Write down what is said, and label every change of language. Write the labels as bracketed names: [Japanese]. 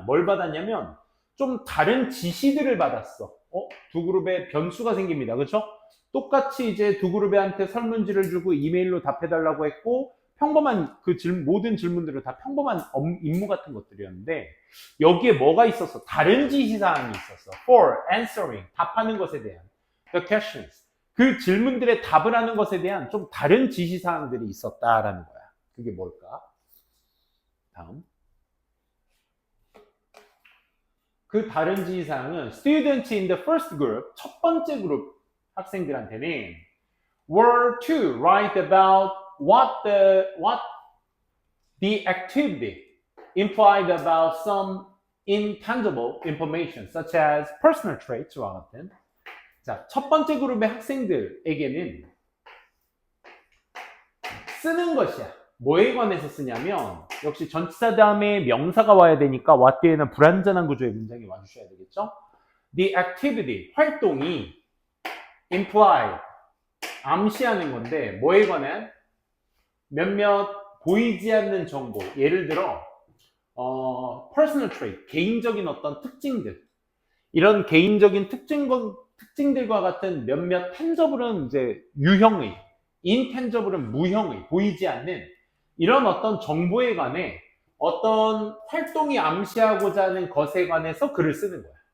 [Korean] 뭘 받았냐면 좀 다른 지시들을 받았어. 두 그룹의 변수가 생깁니다. 그렇죠? 똑같이 이제 두 그룹한테 설문지를 주고 이메일로 답해달라고 했고 평범한 모든 질문들은 다 평범한 임무 같은 것들이었는데 여기에 뭐가 있었어? 다른 지시사항이 있었어. [English] For answering, [Korean] 답하는 것에 대한 [English] the questions. [Korean] 그 질문들에 답을 하는 것에 대한 좀 다른 지시사항들이 있었다라는 거야. 그게 뭘까? 다음. 그 다른 지시사항은 [English] students in the first group, [Korean] 첫 번째 그룹 학생들한테는 [English] were to write about what the activity implied about some intangible information, such as personal traits와 같은. [Korean] 자, 첫 번째 그룹의 학생들에게는 쓰는 것이야. 뭐에 관해서 쓰냐면 역시 전치사 다음에 명사가 와야 되니까 what 뒤에는 불완전한 구조의 문장이 와주셔야 되겠죠. The activity, 활동이 imply, 암시하는 건데 뭐에 관한 몇몇 보이지 않는 정보, 예를 들어 [English] personal trait, [Korean] 개인적인 어떤 특징들, 이런 개인적인 특징들과 같은 몇몇 tangible은 이제 유형의, intangible은 무형의, 보이지 않는 이런 어떤 정보에 관해 어떤 활동이 암시하고자 하는 것에 관해서 글을 쓰는 거야.